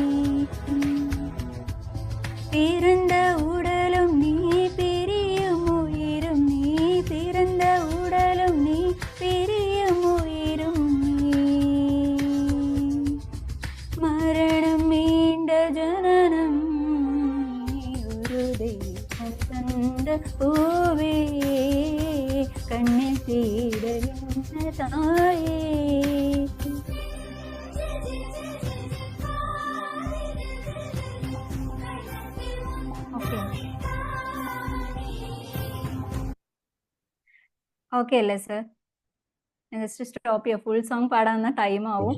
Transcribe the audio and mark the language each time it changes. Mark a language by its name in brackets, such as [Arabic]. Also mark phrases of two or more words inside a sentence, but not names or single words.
[Tamil] பிறந்த உடலும் நீ, பிரியும் உயிரும் நீ, பிறந்த உடலும் நீ, பிரியும் உயிரும் நீ, மரணம் மீண்ட ஜனனம் நீ, ஒரு தெய்வம் தந்த பூவே கண்ணில் தீடல் என்ன தாயே. [Malayalam] ഓക്കെ അല്ലേ സർ? [English] just stop [Malayalam] ചെയ്യാം. [English] full song [Malayalam] പാടാവുന്ന ടൈം ആവും.